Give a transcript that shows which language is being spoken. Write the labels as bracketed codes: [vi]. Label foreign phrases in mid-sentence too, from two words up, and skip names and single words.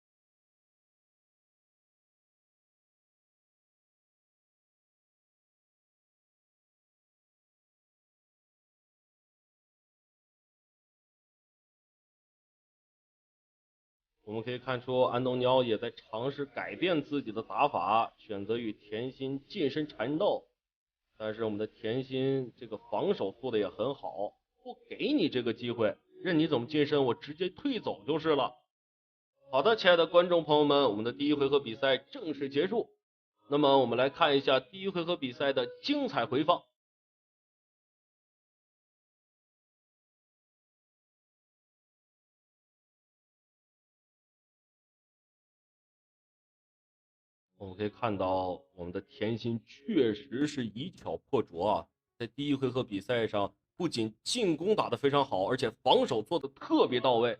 [zh] 我們可以看出安東尼奧也在嘗試改變自己的打法，選擇與田心近身纏鬥。但是我們的田心這個防守做的也很好，不給你這個機會， 任你怎麼近身，我直接退走就是了。好的，親愛的觀眾朋友們，我們的第一回合比賽正式結束。那麼我們來看一下第一回合比賽的精彩回放。我们可以看到，我们的甜心確實是以巧破拙啊！在第一回合比賽上，不僅進攻打得非常好，而且防守做得特別到位。